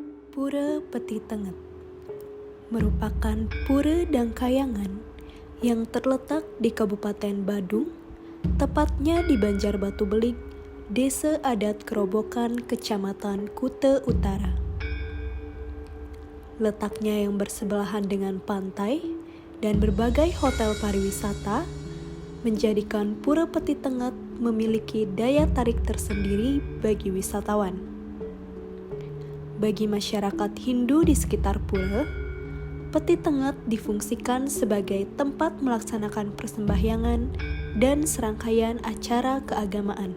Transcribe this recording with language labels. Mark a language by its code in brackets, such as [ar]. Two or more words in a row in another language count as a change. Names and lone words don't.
[id] Pura Peti Tenget merupakan pura Dangkayangan yang terletak di Kabupaten Badung, tepatnya di Banjarbatu Belik, Desa Adat Kerobokan, Kecamatan Kuta Utara. Letaknya yang bersebelahan dengan pantai dan berbagai hotel pariwisata menjadikan Pura Peti Tenget memiliki daya tarik tersendiri bagi wisatawan. Bagi masyarakat Hindu di sekitar pura, Peti Tenget difungsikan sebagai tempat melaksanakan persembahyangan dan serangkaian acara keagamaan.